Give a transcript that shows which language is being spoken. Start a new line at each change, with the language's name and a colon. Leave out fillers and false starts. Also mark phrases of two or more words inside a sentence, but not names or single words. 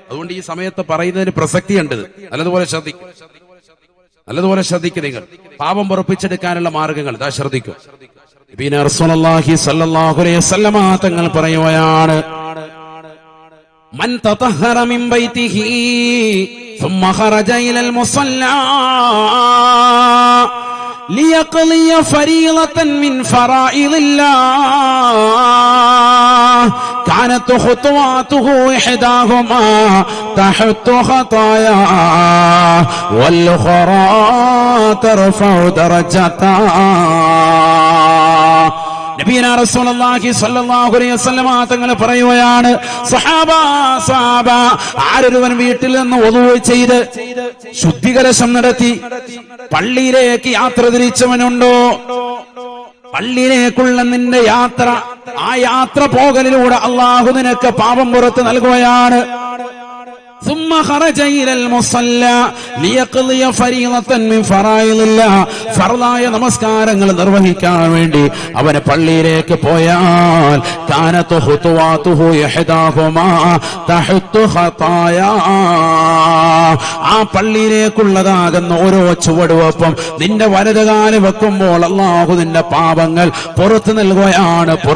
Malayalam: അതുകൊണ്ട് ഈ സമയത്ത് പറയുന്നതിന് പ്രസക്തിയുണ്ട്. നല്ലതുപോലെ ശ്രദ്ധിക്കും നിങ്ങൾ. പാപം പൊറുപ്പിച്ചെടുക്കാനുള്ള മാർഗങ്ങൾ ഇതാ ശ്രദ്ധിക്കും.
Arabic: نبينا رسول الله صلى الله عليه وسلم
Malayalam: തങ്ങൾ പറയുകയാണ്,
Arabic: من تطهر من بيته ثم خرج إلى المصلى ليقضي فريضة من فرائض الله كانت خطواته إحداهما تحت خطايا والأخرى ترفع درجتا. نبينا رسول الله صلى الله عليه وسلم
Malayalam: തങ്ങൾ പറയുകയാണ്, സഹാബ ആരൊരുവൻ വീട്ടിൽ നിന്ന് wudu ചെയ്ത് ശുദ്ധികലശം നടത്തി പള്ളിയിലേക്ക് യാത്ര തിരിച്ചവനുണ്ടോ, പള്ളിയിലേക്കുള്ള നിന്റെ യാത്ര, ആ യാത്ര പോകലിലൂടെ അള്ളാഹു നിനക്ക് പാപം പുറത്ത് നൽകുകയാണ്.
Arabic: ثم خرج إلى المصلى ليقضي فريضة من فرائض الله
Malayalam: ഫർളായ നമസ്കാരങ്ങൾ നിർവഹിക്കാൻ വേണ്ടി അവന് പള്ളിയിലേക്ക് പോയാൽ
Arabic: كانت خطواته إحداهما تحط خطايا
Malayalam: ആ പള്ളിയിലേക്കുള്ളതാകുന്ന ഓരോ ചുവടുവെപ്പും നിന്റെ വലതുകാല് വെക്കുമ്പോൾ അല്ലാഹു നിന്റെ പാപങ്ങൾ പുറത്തു നൽകുകയാണ്